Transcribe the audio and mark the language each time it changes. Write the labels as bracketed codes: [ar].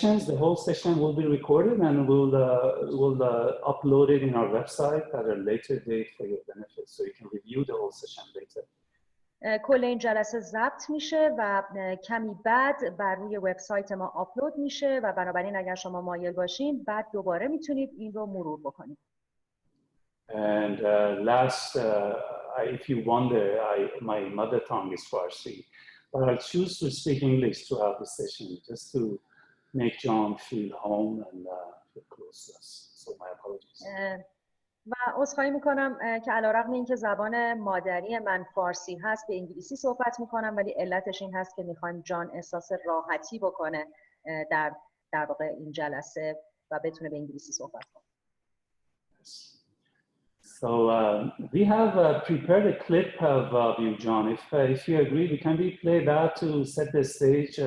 [en] The whole session will be recorded and we'll upload it in our website at a later date for your benefit, so you can review the whole session later. [fa] کل این جلسه ضبط میشه و کمی بعد بر روی وبسایت ما آپلود میشه و بنابراین اگر شما مایل باشین بعد دوباره میتونید این رو مرور بکنید. [en] And last, if you wonder, my mother tongue is Farsi, but I'll choose to speak English throughout the session just to make Jon feel home and feel close to us. So my apologies. [fa] و عذرخواهی میکنم که علیرغم اینکه زبان مادری من فارسی هست به انگلیسی صحبت میکنم ولی علتش این هست که میخوایم جان احساس راحتی بکنه در واقع این جلسه و بتونه به انگلیسی صحبت کنه. [en] So we have prepared a clip of you, Jon. If you agree, can we play that to set the stage?